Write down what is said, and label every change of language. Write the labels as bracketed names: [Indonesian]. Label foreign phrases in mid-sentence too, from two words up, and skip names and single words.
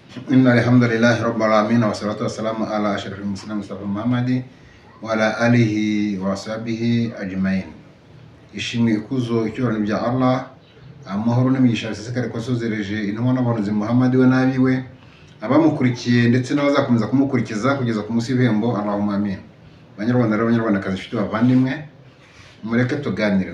[Arabic] إن الحمد لله رب العالمين والصلاة والسلام على أشرف المرسلين مصطفى محمد وعلى آله وصحبه أجمعين. [Kinyarwanda] ishimwe ikuzo icyubahiro bya Allah, amahoro n'imigisha bisesekare ko asozereje intumwa n'abahanuzi Muhammad we n'abiwe, abamukurikiye ndetse n'abazakomeza kumukurikiza kugeza ku munsi w'ibihembo. [Arabic] Allahumma amin. [Kinyarwanda] Banyarwanda n'abanyarwandakazi, inshuti bavandimwe, mureke tuganire.